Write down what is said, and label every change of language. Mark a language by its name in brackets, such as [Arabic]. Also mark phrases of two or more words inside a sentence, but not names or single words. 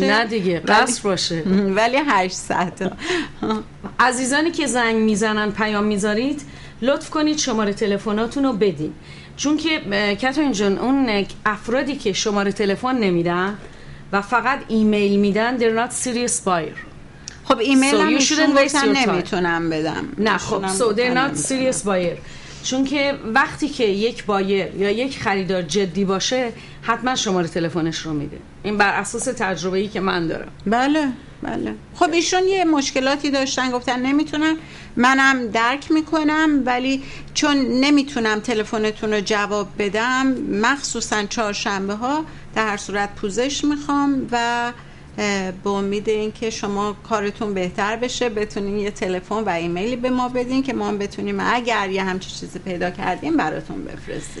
[Persian] نه دیگه قصر باشه، ولی 800. عزیزانی که زنگ میزنن پیام میذارید لطف کنید شماره تلفناتون رو بدین، چون که کاترین جان اون افرادی که شماره تلفن نمیدن و فقط ایمیل میدن [English] they're not serious buyer. [Persian] خب ایمیل هم ایشون نمیتونم بدم. نه خب [English] so they're not serious buyer، [Persian] چون که وقتی که یک بایر یا یک خریدار جدی باشه حتما شماره تلفنش رو میده. این بر اساس تجربه‌ای که من دارم. بله. خب ایشون یه مشکلاتی داشتن، گفتن نمیتونم، منم درک میکنم، ولی چون نمیتونم تلفنتون رو جواب بدم مخصوصا چهارشنبه ها در هر صورت پوزش میخوام و به امید این که شما کارتون بهتر بشه بتونین یه تلفن و ایمیلی به ما بدین که ما بتونیم اگر یه همچین چیزی پیدا کردیم براتون بفرستیم.